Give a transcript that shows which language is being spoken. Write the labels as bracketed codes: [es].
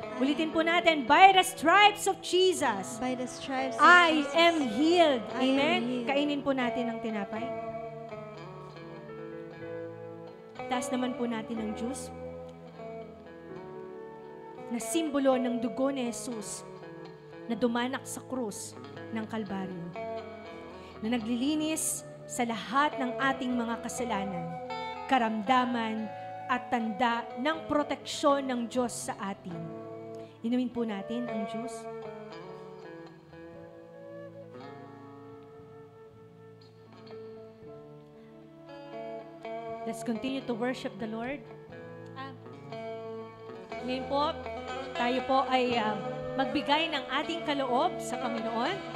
[tl] Ulitin po natin, [en] by the stripes of Jesus, By the stripes of I Jesus, am healed. I am Amen? healed. [tl] Kainin po natin ang tinapay. Taas naman po natin ang juice na simbolo ng dugo ni Jesus na dumanak sa krus ng Kalbaryo, na naglilinis sa lahat ng ating mga kasalanan, karamdaman at tanda ng proteksyon ng Diyos sa atin. Inumin po natin ang juice. [en] Let's continue to worship the Lord. [tl] Ngayon po, tayo po ay magbigay ng ating kaloob sa Panginoon.